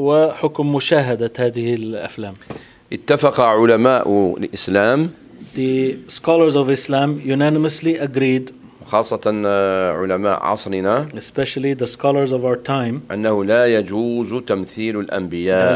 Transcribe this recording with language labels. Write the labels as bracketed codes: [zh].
[ar] وحكم مشاهدة هذه الأفلام؟ اتفق علماء الإسلام [en] The scholars of Islam unanimously agreed [ar] خاصة علماء عصرنا [en] Especially the scholars of our time [ar] أنه لا يجوز تمثيل الأنبياء